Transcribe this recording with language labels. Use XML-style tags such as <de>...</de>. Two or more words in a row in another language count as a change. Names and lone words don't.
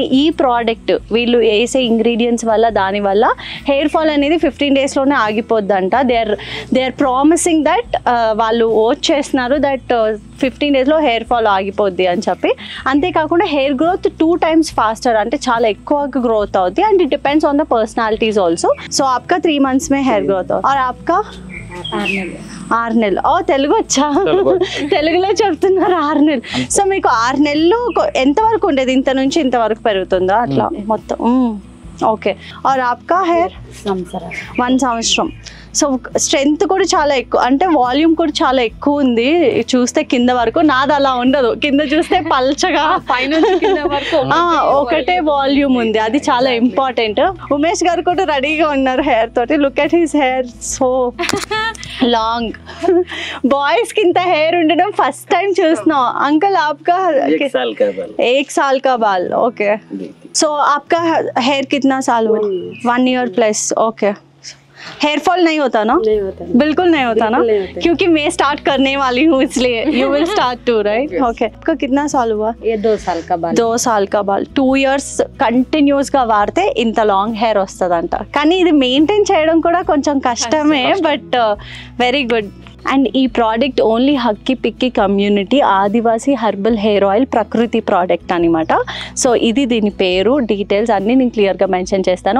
<te>ఈ ప్రోడక్ట్ వీళ్ళు వేసే ఇంగ్రీడియంట్స్ వల్ల దానివల్ల</te> <en>hair fall</en> <te>అనేది 15 days లోనే ఆగిపోద్దంట.</te> <en>they are promising that</en> <te>వాళ్ళు ఓట్ చేస్తున్నారు దట్ 15 days లో</te> <en>hair fall</en> <te>ఆగిపోద్ది అని చెప్పి. అంతేకాకుండా</te> <en>hair growth</en> <te>2</te> <en>times faster,</en> <te>అంటే చాలా ఎక్కువగా గ్రోత్ అవుతుంది.</te> <en>and it depends on the personalities also.</en> <te>సో</te> <hi>ఆప్కా 3 months మే</hi> <en>hair growth</en> <te>అవుతుంది.</te> <hi>और आपका</hi> <te>6 నెలలు. ఓ తెలుగు వచ్చా? తెలుగులో చెప్తున్నారు 6 నెలలు. సో మీకు 6 నెలలు ఎంతవరకు ఉండేది? ఇంత నుంచి ఇంతవరకు పెరుగుతుందా అట్లా మొత్తం? ఓకే.</te> <hi>और आपका</hi> <te>హెయిర్ 1 సంవత్సరం. సో స్ట్రెంగ్త్ కూడా చాలా ఎక్కువ, అంటే వాల్యూమ్ కూడా చాలా ఎక్కువ ఉంది చూస్తే కింద వరకు. నాది అలా ఉండదు, కింద చూస్తే పల్చగా ఒకటే వాల్యూమ్ ఉంది. అది చాలా ఇంపార్టెంట్. ఉమేష్ గారు కూడా రెడీగా ఉన్నారు హెయిర్ తోటి.</te> <en>look at his hair, so long.</en> <te>బాయ్స్ కి ఇంత హెయిర్ ఉండడం ఫస్ట్ టైం చూస్తున్నాం.</te> <hi>अंकल आपका 1 साल का बाल. ओके, सो आपका हेयर कितना साल हुआ?</hi> <en>1 year प्लस.</en> <hi>ओके, हेयर फॉल नहीं होता ना? नहीं होता, बिल्कुल नहीं होता ना? क्योंकि मैं स्टार्ट करने वाली हूँ इसलिए</hi> <en>you will start to, right?</en> <hi>ओके, आपका कितना साल हुआ? ये 2 साल का बाल. 2 साल का बाल.</hi> <te>2</te> <en>years continuous</en> <te>గా వాడితే ఇంత</te> <en>long hair</en> <te>వస్తుందంట. కానీ ఇది మెయింటైన్ చేయడం కూడా కొంచెం కష్టమే,</te> <en>but very good.</en> <te>అండ్ ఈ ప్రోడక్ట్ ఓన్లీ హక్కి పిక్కి కమ్యూనిటీ ఆదివాసీ</te> <en>herbal hair oil</en> <te>ప్రకృతి ప్రోడక్ట్ అనమాట. సో ఇది దీని పేరు, డీటెయిల్స్ అన్నీ నేను క్లియర్గా మెన్షన్ చేస్తాను.</te>